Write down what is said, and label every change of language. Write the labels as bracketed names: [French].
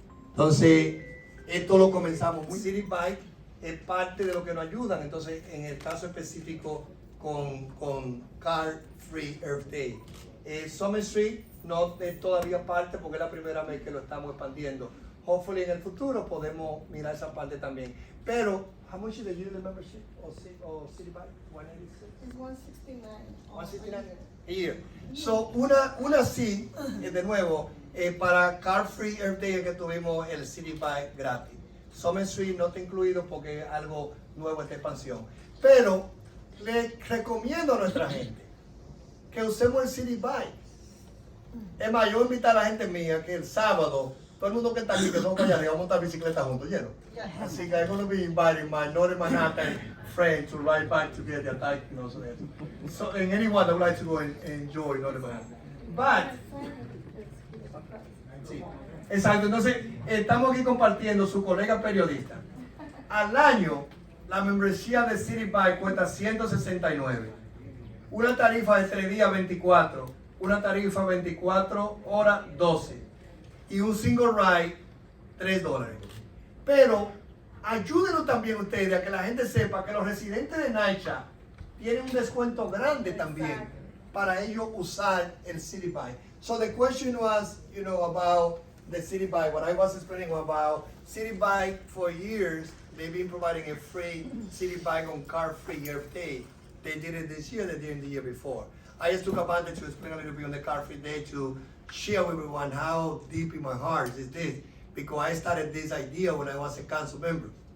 [Spanish] Entonces, esto lo comenzamos muy City Bike, es parte de lo que nos ayudan. Entonces, en el caso específico con Car Free Earth Day. Summer Street no es todavía parte porque es la primera vez que lo estamos expandiendo. Hopefully en el futuro podemos mirar esa parte también. [English] Pero, how much is the yearly membership or City Bike? 186? It's 169. 169 a year. [Spanish] So, una sí, de nuevo, para Car Free Earth Day que tuvimos el City Bike gratis. Summer Street no está incluido porque es algo nuevo esta expansión. Pero le recomiendo a nuestra gente que usemos el City Bike. Es más, yo invito a la gente mía que el sábado, todo el mundo que está aquí, que son para allá, vamos a montar bicicleta juntos, ¿lleno? Así que [English] I'm going to be inviting my Northern Manhattan friends to ride back together, you know, so and anyone that would like to go and enjoy Northern Manhattan. [Spanish] But, sí, exacto, entonces estamos aquí compartiendo su colega periodista. Al año, la membresía de City Bike cuesta $169. Una tarifa de 3 días 24, una tarifa 24 horas 12 y un single ride $3. Pero ayúdenos también ustedes a que la gente sepa que los residentes de Naicha tienen un descuento grande también para ellos usar el City Bike. [English] So the question was, you know, about the City Bike. What I was explaining about City Bike for years, they've been providing a free City Bike on Car Free Earth Day. They did it this year, they did it the year before. I just took advantage to explain a little bit on the Car Free Day to share with everyone how deep in my heart is this, because I started this idea when I was a council member.